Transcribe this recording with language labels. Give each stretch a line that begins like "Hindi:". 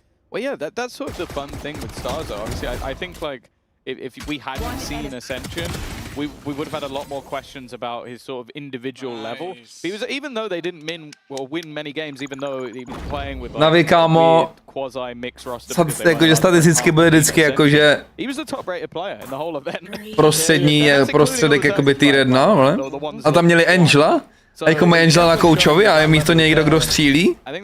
English: Well, yeah, that's sort of the fun thing with Starzo. Obviously, I think like if we hadn't seen Ascension, we would have had a lot more questions about his sort of individual level. He was, even though they didn't win many games, even though he was playing with like quasi mix roster.
Czech: Jakože statisticky byly vždycky jakože
English: he was the top rated player in the whole event.
Czech: Prostředek jakoby tier 1, ale? A tam měli Angela? A jako mají Angela na koučovi a je místo někdo, kdo střílí?